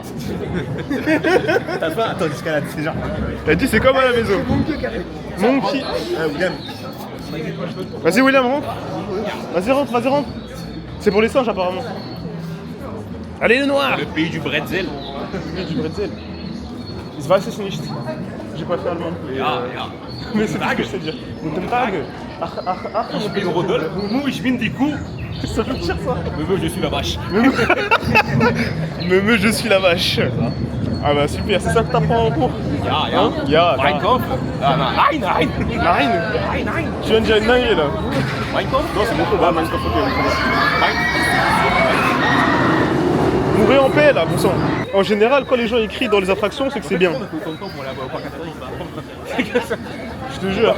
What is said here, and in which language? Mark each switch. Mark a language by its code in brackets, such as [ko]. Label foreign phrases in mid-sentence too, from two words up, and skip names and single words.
[fr] T'as pas? Attends, l'escalade, c'est genre. Elle dit c'est comme à la maison. Monkey. William. Vas-y William, rentre. Vas-y rentre. C'est pour les singes apparemment. Allez le noir. Le pays du bretzel. Du bretzel. [de] Ich weiß es nicht. [fr] J'ai pas fait allemand. Mais c'est tout ce que je sais dire. [de] Guten Tag. Ich bin Rodolphe. Ich bin die Kuh. [fr] Ça veut dire ça. Meumeu, je suis la vache. Meumeu, je suis la vache. Ah bah super, c'est ça que t'apprends en cours. Ja. [de] Mein Kopf. Nein. [fr] Marine. Tu viens de dire une dinguerie là. [de] Mein Kopf. [fr] Non, c'est mon tour. Ah, Minecraft, ok. Mourez en paix là, bon sang. En général, quand les gens écrivent dans les attractions, c'est que c'est bien. Je te jure.